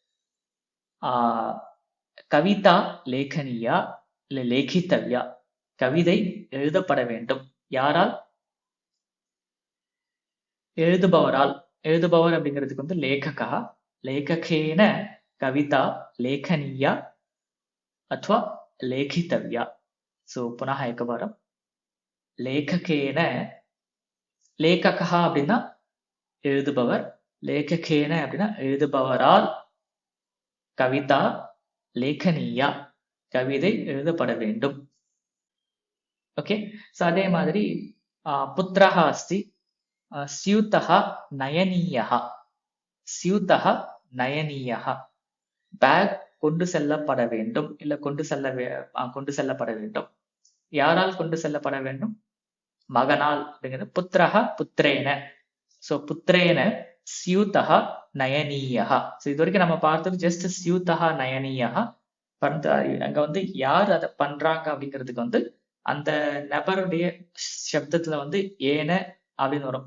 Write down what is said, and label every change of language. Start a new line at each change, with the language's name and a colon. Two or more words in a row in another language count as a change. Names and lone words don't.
Sanskrit: कविता लेखनीया
Tamil: இல்ல லேகித்தவ்யா, கவிதை எழுதப்பட வேண்டும். யாரால்? எழுதுபவரால். எழுதுபவர் அப்படிங்கிறதுக்கு வந்து லேககா,
Sanskrit: लेखकेन कविता लेखनीया अथवा लेखितव्या.
Tamil: ஸோ
Sanskrit: पुनः एकवारं लेखकेन, लेखकः
Tamil: அப்படின்னா எழுதுபவர், லேககேன அப்படின்னா எழுதுபவரால்,
Sanskrit: कविता लेखनीया
Tamil: கவிதை எழுதப்பட வேண்டும். ஓகே. ஸோ அதே மாதிரி
Sanskrit: पुत्रः अस्ति, स्यूतः नयनीयः, स्यूतः नयनीयः.
Tamil: பேக் கொண்டு செல்லப்பட வேண்டும், இல்ல கொண்டு செல்லப்பட வேண்டும். யாரால் கொண்டு செல்லப்பட வேண்டும்? மகனால் அப்படிங்கிறது
Sanskrit: पुत्रः पुत्रेण. ஸோ पुत्रेण स्यूतः नयनीयः.
Tamil: ஸோ இது வரைக்கும் நம்ம பார்த்தது ஜஸ்ட்
Sanskrit: स्यूतः नयनीयः.
Tamil: அங்க வந்து யார் அதை பண்றாங்க அப்படிங்கிறதுக்கு வந்து அந்த நபருடைய சப்தத்துல வந்து ஏன அப்படின்னு வரும்.